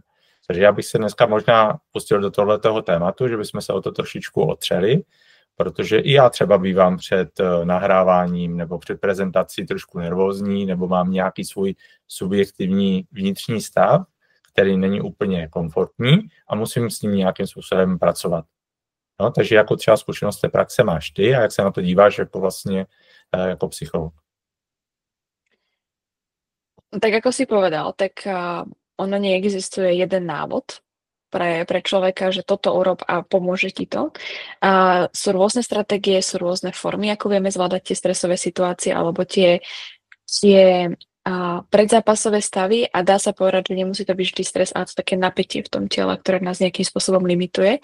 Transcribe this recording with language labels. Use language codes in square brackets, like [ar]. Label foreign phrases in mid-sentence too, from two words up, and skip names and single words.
[cs] Takže já bych se dneska možná pustil do tohletoho tématu, že bychom se o to trošičku otřeli, protože i já třeba bývám před nahráváním nebo před prezentací trošku nervózní, nebo mám nějaký svůj subjektivní vnitřní stav, který není úplně komfortní a musím s ním nějakým způsobem pracovat. No, takže jako třeba zkušenost té praxe máš ty a jak se na to díváš jako vlastně jako psycholog? [sk] Tak ako si povedal, tak ono neexistuje jeden návod pre človeka, že toto urob a pomôže ti to. Sú rôzne stratégie, sú rôzne formy, ako vieme zvládať tie stresové situácie alebo tie predzápasové stavy a dá sa povedať, že nemusí to byť vždy stres, ale to také napätie v tom tele, ktoré nás nejakým spôsobom limituje.